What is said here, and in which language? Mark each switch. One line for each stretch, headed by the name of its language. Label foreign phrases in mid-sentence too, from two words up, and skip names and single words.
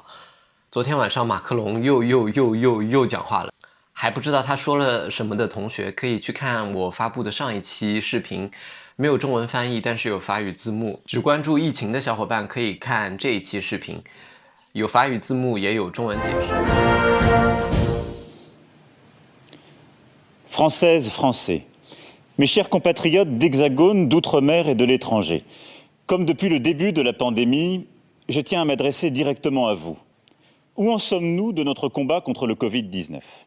Chinese: 昨天晚上马克龙又讲话了，还不知道他说了什么的同学可以去看我发布的上一期视频，没有中文翻译，但是有法语字幕。只关注疫情的小伙伴可以看这一期视频，有法语字幕也有中文解释。
French: Françaises, Français, mes chers compatriotes d'Hexagone, d'Outre-mer et de l'étranger, comme depuis le début de la pandémie, je tiens à m'adresser directement à vous. Où en sommes-nous de notre combat contre le Covid-19 ?